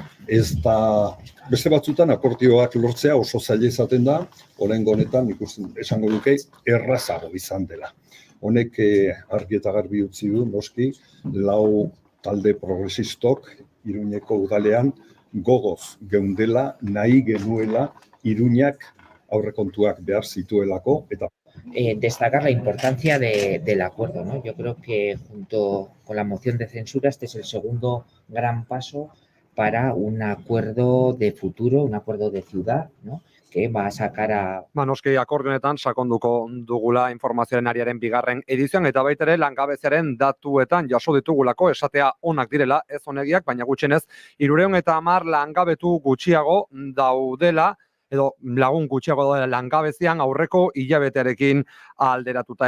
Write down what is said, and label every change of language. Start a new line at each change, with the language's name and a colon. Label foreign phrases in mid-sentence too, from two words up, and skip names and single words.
Basque: Ez da beste batzutan akordioak lortzea oso zaila izaten da, oraingo honetan ikusten esango duke errazago izan dela. Honek argi eta garbi utzi du noski 4 talde progresistok Iruñeko udalean gogoz geundela, nahi genuela Iruñak aurrekontuak behar zituelako eta
Spanish: destacar la importancia del acuerdo, ¿no? Yo creo que junto con la moción de censura este es el segundo gran paso para un acuerdo de futuro, un acuerdo de ciudad, ¿no? Que va a sacar a...
Basque: Noski akordionetan sakonduko dugula informazioaren ariaren bigarren edizioan eta baita ere langabeziaren datuetan jaso ditugulako esatea onak direla, ez onegiak, baina gutxienez 310 langabetu gutxiago daudela, edo lagun gutxiago da langabezian aurreko hilabetearekin alderatuta.